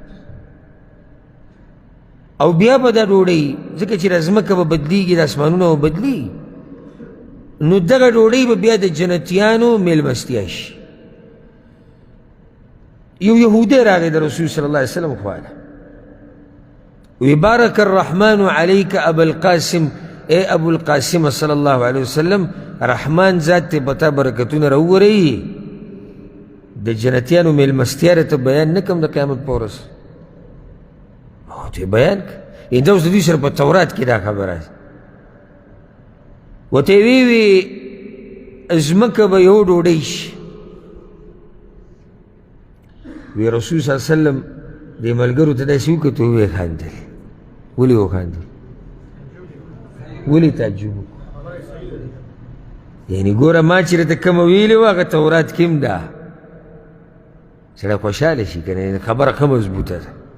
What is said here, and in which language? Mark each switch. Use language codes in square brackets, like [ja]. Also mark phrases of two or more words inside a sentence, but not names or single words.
[ps] او بیا به دا ډوډۍ ځکه چې دا ځمکه به بدلیږي د اسمانونه به بدلیږي نو دغه ډوډۍ به بیا د جنتیانو میلمستیا شي یو یهودی راغی د رسول [ar] صلی الله علیه وسلم [ps] خواله وی [ar] بارک الرحمن علیک ابا القاسم [ps] اے ابو القاسم [ar] صلی الله علیه وسلم [ps] رحمان ذات ته پتا برکتونه راوورئ د جنتیانو میلمستیا راته بیان نه کړم د قیامت په ورځ او ته بیان کړه دا اوس د دوی سره په تورات کې دا خبره ده ورته یې وی ځمکه به یو ډوډۍ شي وی رسول [ar] صلی الله علیه وسلم [ps] دې ملګرو ته داسې وکتل ویې خندل ولې وخندل ولې تعجب یعنې ګوره ما چې راته کومه ویلې وه هغه تورات کې هم ده سړی خوشحاله شي که نه خبره ښه مضبوطه ده